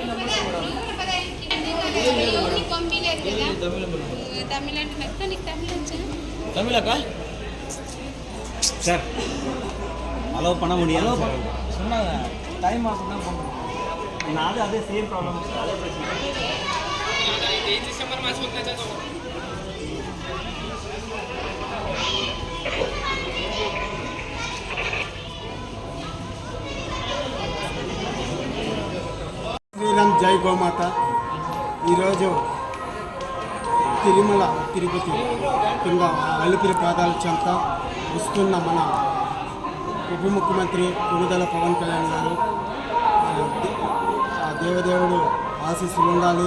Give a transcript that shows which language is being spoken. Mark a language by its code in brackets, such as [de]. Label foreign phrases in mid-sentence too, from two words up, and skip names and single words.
[ta] தமிழக்க சார் அலோவ் பண்ண முடியாது சொன்னாங்க டைம் ஆகும் தான் பண்ணுறேன் நான் அதே [en] same problem [ta] அதே பிரச்சனை டிசம்பர் மாதம் [te] శ్రీరామ్ జై గోమాత. ఈరోజు తిరుమల తిరుపతి కింద అలిపిరి పాదాల చెంత వస్తున్న మన ఉప ముఖ్యమంత్రి కొణిదెల పవన్ కళ్యాణ్ గారు ఆ దేవదేవుడు ఆశీస్సులు ఉండాలి.